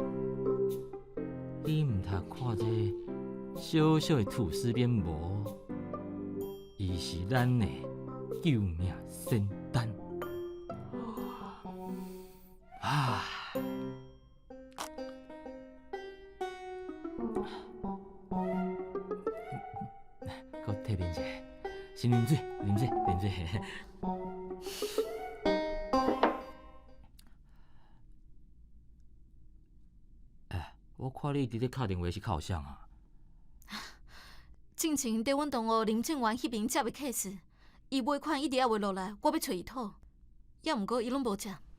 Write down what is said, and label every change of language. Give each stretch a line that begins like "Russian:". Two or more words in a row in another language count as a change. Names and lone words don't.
Min Nan Chinese: 你毋通看这小小的吐司边无，伊是咱的救命仙丹啊！给我摕面者，先啉水，啉水，啉水。我看你伫咧敲电话是靠啥啊？之前伫阮同学林正元迄边接的 case， 伊尾款一直还未落来，我要找伊讨，也毋过伊拢无接。